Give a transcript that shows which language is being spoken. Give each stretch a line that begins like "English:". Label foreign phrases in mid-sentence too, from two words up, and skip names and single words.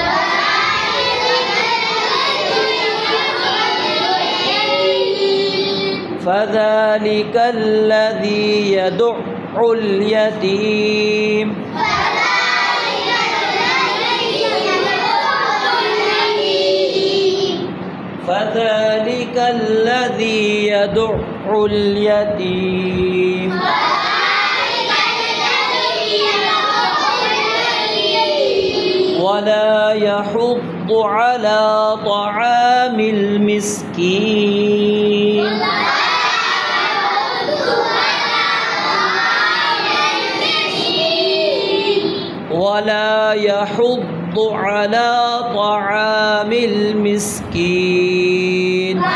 Arabic: فذلك الذي يدع اليتيم. فذلك الذي يدع اليتيم. ولا يحض على طعام المسكين. ولا يحض على طعام المسكين.